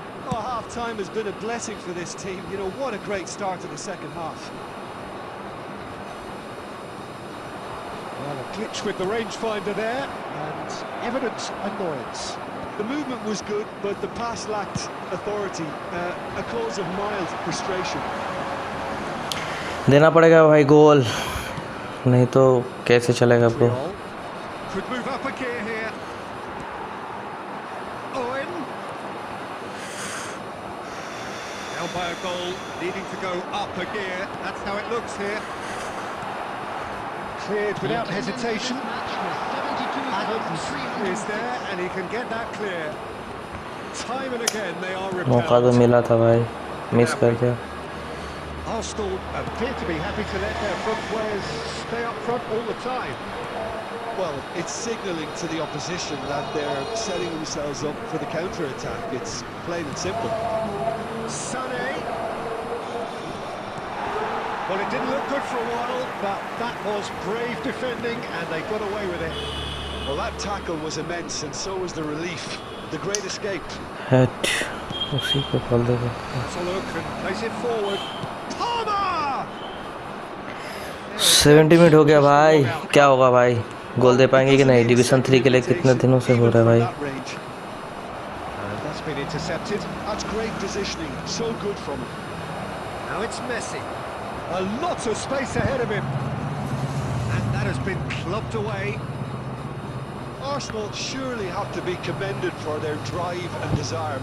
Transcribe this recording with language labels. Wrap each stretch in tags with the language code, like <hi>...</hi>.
<en>Oh, half-time has been a blessing for this team. You know, what a great start to the second half. Well, a glitch with the rangefinder there, and evident annoyance. The movement was good, but the pass lacked authority, a cause of mild frustration.</en> <hi>देना पड़ेगा भाई गोल, नहीं तो कैसे चलेगा bro.</hi> <en>Could move up a gear here. Owen. Down by a goal, needing to go up a gear. That's how it looks here. Cleared without hesitation. Adams is there, and he can get that clear. Time and again they are</en> <hi>मौका तो</hi> <en>repelled.</en> <hi>मिला था भाई, miss कर दिया।</hi> <en>Arsenal appear to be happy to let their front players stay up front all the time. Well, it's signalling to the opposition that they're setting themselves up for the counter-attack. It's plain and simple. Sané. Well, it didn't look good for a while, but that was brave defending, and they got away with it. Well, that tackle was immense, and so was the relief. The great escape.</en> <hi>Hate उसी को खोल देगा।</hi> <en>Let's a look and place it forward. Palmer!</en> <hi>70 minute हो गया भाई, क्या होगा भाई, गोल दे पाएंगे कि नहीं? डिवीज़न 3 के लिए कितने दिनों से हो रहा है भाई।</hi> <en>And that's been intercepted. That's great positioning. So good from him. Now it's Messi. A lot of space ahead of him. And that has been clubbed away. Arsenal surely have to be commended for their drive and desire.</en>